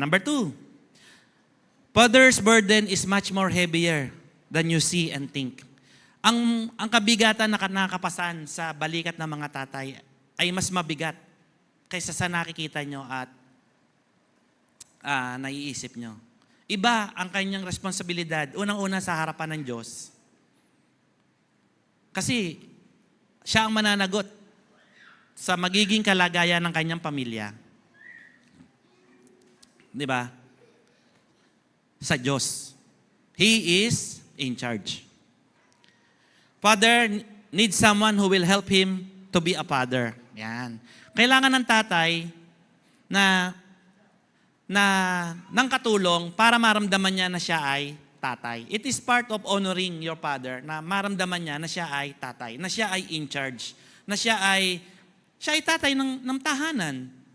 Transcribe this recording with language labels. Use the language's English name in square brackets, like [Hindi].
[English] Number 2, father's burden is much more heavier than you see and think. [Filipino] Ang kabigatan na nakapasan sa balikat ng mga tatay ay mas mabigat kaysa sa nakikita nyo at naiisip nyo. Iba ang kanyang responsibilidad, unang-una sa harapan ng Diyos. Kasi siya ang mananagot sa magiging kalagayan ng kanyang pamilya. Di ba? Sa Diyos. [English] He is in charge. Father needs someone who will help him to be a father. [Filipino] Yan. Kailangan ng tatay ng katulong para maramdaman niya na siya ay tatay. [English] It is part of honoring your father [Filipino] na maramdaman niya na siya ay tatay, na siya ay in charge, na siya ay tatay ng tahanan.